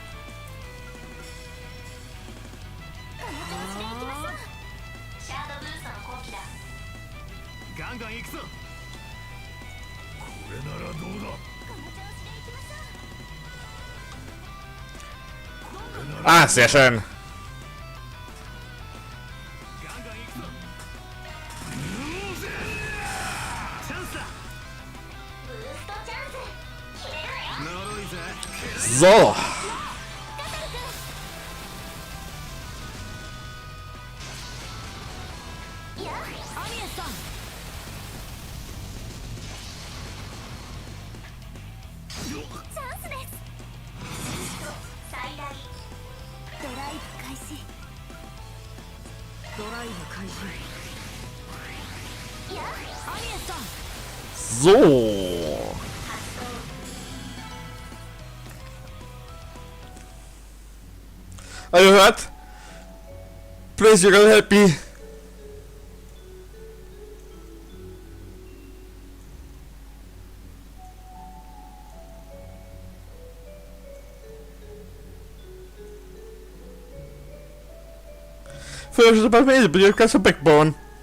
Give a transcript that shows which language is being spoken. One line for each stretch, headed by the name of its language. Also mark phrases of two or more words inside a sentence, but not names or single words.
Japanese: この調子で行きましょう。シャードブーストの後期だ。ガンガン行くぞ。これならどうだ。この調子で行きましょう。
German: Ah, sehr schön.
Japanese: ガンガン行くぞ。チャンスだ。ブーストチャンス。決めるわよ。呪いぜ。
German: So.
Japanese: いや、アミエさん。チャンスです。最大。ドライブ開始。ドライブ開始。いや、アミエさん。
English: So. Are you hurt? Please, you gotta help me. First about me, but you've got some backbone.